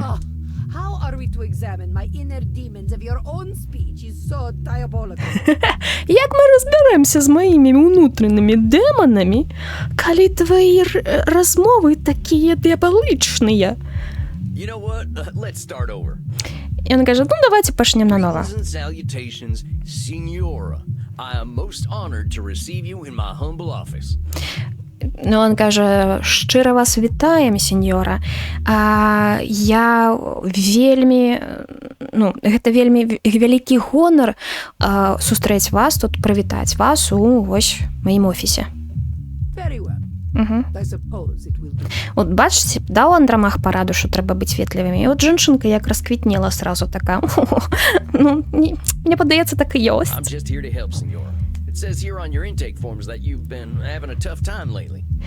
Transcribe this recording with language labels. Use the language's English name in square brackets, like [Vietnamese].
[English] Oh, how are we to examine my inner demons if your own speech is so diabolical? [Belarusian] Як мы разбярэмся з маімі ўнутранымі дэманамі, калі твои размовы такія дыябалычныя? [English] You know what? Let's start over. [Belarusian] Яна кажа: ну, давайте пачнем нанова. [English] Greetings and salutations, Signora. I am most honored to receive you in my humble office. [Belarusian] Ну, он кажа: шчыра вас вітаем, сеньора. Я вельмі... Ну, гэта вельмі вялікі гонар сустрэць вас тут, прывітаць вас у вось маім офісе. [English] Very well. I suppose it will be. [Belarusian] От бачыце, даў Андрамах параду, што трэба быць ветлівымі. І от жанчынка як расквітнела сразу така. Ну, мне падаецца, так і ёсць. [English] I'm just here to help, Signora. It says here on your intake forms that you've been having a tough time lately.